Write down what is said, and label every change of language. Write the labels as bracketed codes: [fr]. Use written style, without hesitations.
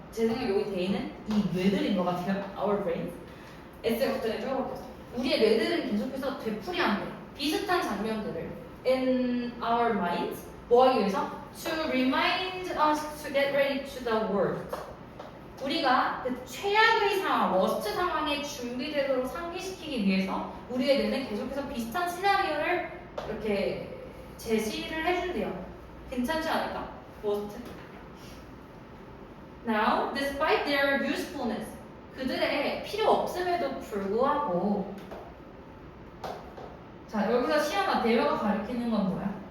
[ko] 제 생각에 여기 they는 이 뇌들인 것 같아요. [en] Our brains. [ko] S가 갑자기 적어볼게요. 우리의 뇌들은 계속해서 되풀이한대. 비슷한 장면들을 [en] in our minds. [ko] 뭐 하기 위해서? [en] To remind us to get ready to the world. [ko] 우리가 그 최악의 상황, 워스트 상황에 준비되도록 상기시키기 위해서 우리의 뇌는 계속해서 비슷한 시나리오를 이렇게 제시를 해준대요. 괜찮지 않을까? 워스트. [en] Now, despite their usefulness, [ko] 그들의 필요 없음에도 불구하고, 자 여기서 시험아 대화가 가리키는 건 뭐야?